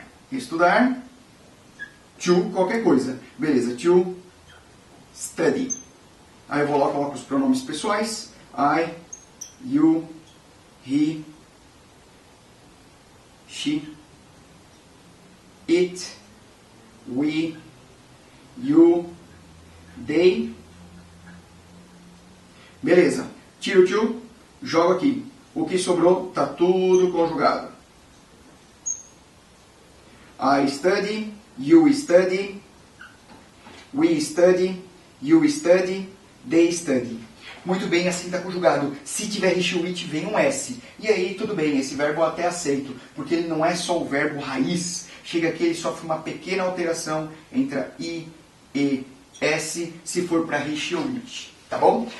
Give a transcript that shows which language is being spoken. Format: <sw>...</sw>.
<pt>Estudar,</pt> <en>to</en> <pt>qualquer coisa. Beleza,</pt> <en>to study.</en> <pt>Aí eu vou lá, coloco os pronomes pessoais.</pt> <en>I, you, he, she, it, we, you, they.</en> <pt>Beleza. Tiro o to, jogo aqui. O que sobrou está tudo conjugado.</pt> <en>I study, you study, we study, you study, they study.</en> <pt>Muito bem, assim está conjugado. Se tiver</pt> <en>he, she, it,</en> <pt>vem um S. E aí, tudo bem, esse verbo eu até aceito, porque ele não é só o verbo raiz. Chega aqui, ele sofre uma pequena alteração entre I e S, se for para</pt> <en>he, she</en> <pt>ou</pt> <en>it.</en> <pt>Tá bom?</pt>